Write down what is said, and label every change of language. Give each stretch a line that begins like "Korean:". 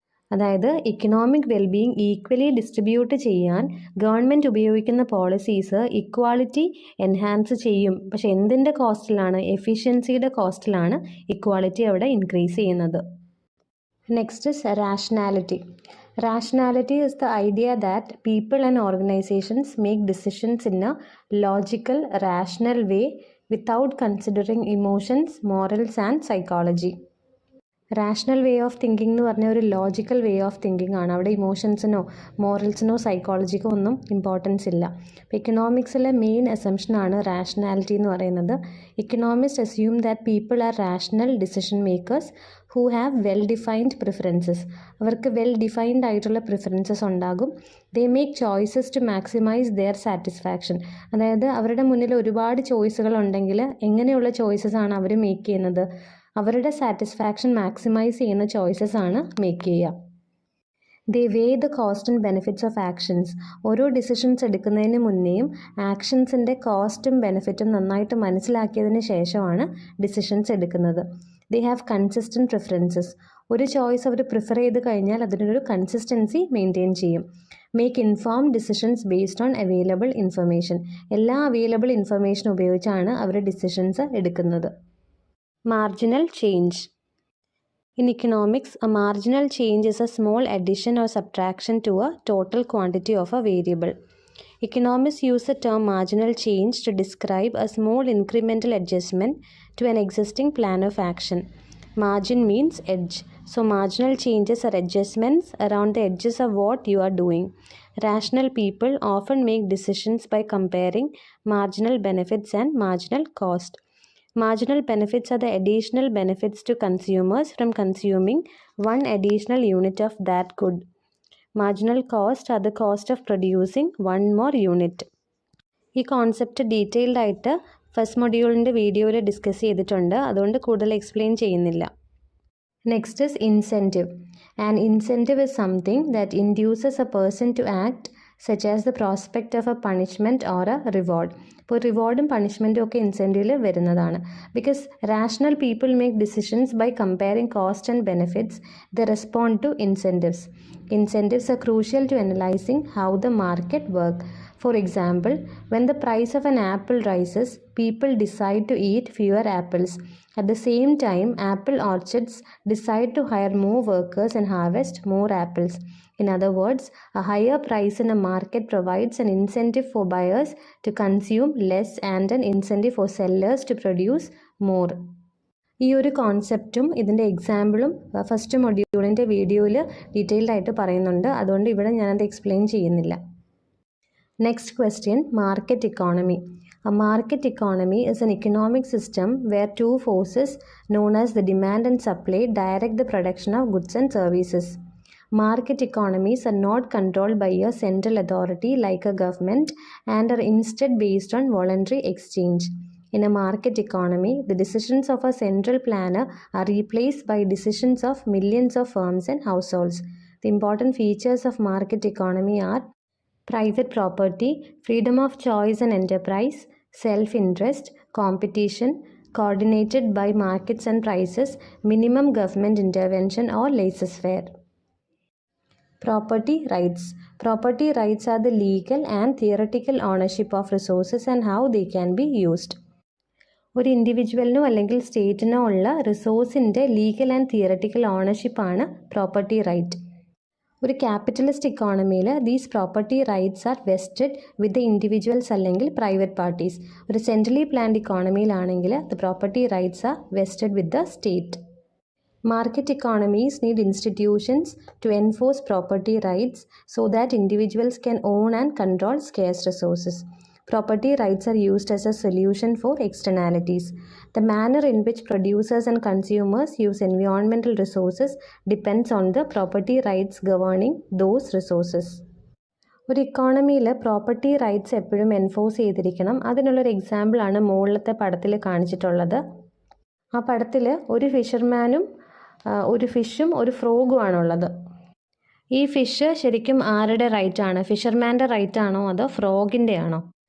Malayalam: അതായത് economic wellbeing equally distribute ചെയ്യാൻ government ഉപയോഗിക്കുന്ന പോളിസീസ് ഇക്വാളിറ്റി എൻഹാൻസ് ചെയ്യും. പക്ഷെ എന്തിൻ്റെ കോസ്റ്റിലാണ്? എഫിഷ്യൻസിയുടെ കോസ്റ്റിലാണ് ഇക്വാളിറ്റി അവിടെ ഇൻക്രീസ് ചെയ്യുന്നത്.
English: Next is rationality. Rationality is the idea that people and organizations make decisions in a logical, rational way without considering emotions, morals, and psychology.
Malayalam: Rational way of thinking എന്ന് പറഞ്ഞാൽ ഒരു logical way of thinking ആണ്. അവിടെ ഇമോഷൻസിനോ മോറൽസിനോ സൈക്കോളജിക്കോ ഒന്നും importance ഇല്ല. അപ്പോൾ ഇക്കണോമിക്സിലെ main അസംഷനാണ് rationality എന്ന് പറയുന്നത്.
English: Economist assume that people are rational decision makers who have well defined preferences.
Malayalam: അവർക്ക് വെൽ ഡിഫൈൻഡ് ആയിട്ടുള്ള പ്രിഫറൻസസ് ഉണ്ടാകും.
English: They make choices to maximize their satisfaction.
Malayalam: അതായത് അവരുടെ മുന്നിൽ ഒരുപാട് ചോയ്സുകൾ ഉണ്ടെങ്കിൽ എങ്ങനെയുള്ള ചോയ്സസ് ആണ് അവർ മേക്ക് ചെയ്യുന്നത്? അവരുടെ സാറ്റിസ്ഫാക്ഷൻ മാക്സിമൈസ് ചെയ്യുന്ന ചോയ്സസ് ആണ് മേക്ക് ചെയ്യുക.
English: They weigh the cost and benefits of actions.
Malayalam: ഓരോ ഡിസിഷൻസ് എടുക്കുന്നതിന് മുന്നേയും ആക്ഷൻസിൻ്റെ കോസ്റ്റും ബെനിഫിറ്റും നന്നായിട്ട് മനസ്സിലാക്കിയതിന് ശേഷമാണ് ഡിസിഷൻസ് എടുക്കുന്നത്.
English: They have consistent preferences.
Malayalam: ഒരു ചോയ്സ് അവർ പ്രിഫർ ചെയ്ത് കഴിഞ്ഞാൽ അതിനൊരു കൺസിസ്റ്റൻസി മെയിൻറ്റെയിൻ ചെയ്യും.
English: Make informed decisions based on available information.
Malayalam: എല്ലാ അവൈലബിൾ ഇൻഫർമേഷൻ ഉപയോഗിച്ചാണ് അവർ ഡിസിഷൻസ് എടുക്കുന്നത്.
English: Marginal change. In economics, a marginal change is a small addition or subtraction to a total quantity of a variable. Economists use the term marginal change to describe a small incremental adjustment to an existing plan of action. Margin means edge. So marginal changes are adjustments around the edges of what you are doing. Rational people often make decisions by comparing marginal benefits and marginal cost. Marginal benefits are the additional benefits to consumers from consuming one additional unit of that good. Marginal cost are the cost of producing one more unit.
Malayalam: ഈ concept detailed ആയിട്ട് first മൊഡ്യൂളിൻ്റെ വീഡിയോയിൽ discuss ചെയ്തിട്ടുണ്ട്. അതുകൊണ്ട് കൂടുതൽ explain ചെയ്യുന്നില്ല.
English: Next is incentive. An incentive is something that induces a person to act such as the prospect of a punishment or a reward.
Malayalam: ഇപ്പോൾ റിവാർഡും പണിഷ്മെൻറ്റും ഒക്കെ ഇൻസെൻറ്റീവിൽ വരുന്നതാണ്.
English: Because rational people make decisions by comparing cost and benefits. They respond to incentives. Incentives are crucial to analyzing how the market works. For example, when the price of an apple rises, people decide to eat fewer apples. At the same time, apple orchards decide to hire more workers and harvest more apples. In other words, a higher price in a market provides an incentive for buyers to consume less and an incentive for sellers to produce more.
Malayalam: ഈ ഒരു കോൺസെപ്റ്റും ഇതിൻ്റെ എക്സാമ്പിളും first മൊഡ്യൂളിൻ്റെ വീഡിയോയിൽ detailed ആയിട്ട് പറയുന്നുണ്ട്. അതുകൊണ്ട് ഇവിടെ ഞാനത് explain ചെയ്യുന്നില്ല.
English: Next question, market economy. A market economy is an economic system where two forces known as the demand and supply direct the production of goods and services. Market economies are not controlled by a central authority like a government and are instead based on voluntary exchange. In a market economy, the decisions of a central planner are replaced by decisions of millions of firms and households. The important features of market economy are private property, freedom of choice and enterprise, self-interest, competition, coordinated by markets and prices, minimum government intervention or laissez-faire. Property rights. Property rights are the legal and theoretical ownership of resources and how they can be used.
Malayalam: ഒരു ഇൻഡിവിജ്വലിനോ അല്ലെങ്കിൽ സ്റ്റേറ്റിനോ ഉള്ള റിസോഴ്സിൻ്റെ legal and theoretical ഓണർഷിപ്പാണ് property right. ഒരു capitalist ഇക്കോണമിയിൽ
English: These property rights are vested with the individuals അല്ലെങ്കിൽ private parties.
Malayalam: ഒരു centrally planned ഇക്കോണമിയിലാണെങ്കിൽ
English: The property rights are vested with the state. Market economies need institutions to enforce property rights so that individuals can own and control scarce resources. Property rights are used as a solution for externalities. The manner in which producers and consumers use environmental resources depends on the property rights governing those resources.
Malayalam: ഒരു ഇക്കോണമിയിൽ property rights എപ്പോഴും enforce ചെയ്തിരിക്കണം. അതിനുള്ളൊരു എക്സാമ്പിളാണ് മുകളിലത്തെ പടത്തിൽ കാണിച്ചിട്ടുള്ളത്. ആ പടത്തിൽ ഒരു ഫിഷർമാനും ഒരു ഫിഷും ഒരു ഫ്രോഗുമാണുള്ളത്. ഈ ഫിഷ് ശരിക്കും ആരുടെ റൈറ്റാണ്? ഫിഷർമാൻ്റെ റൈറ്റാണോ അതോ ഫ്രോഗിൻ്റെ ആണോ?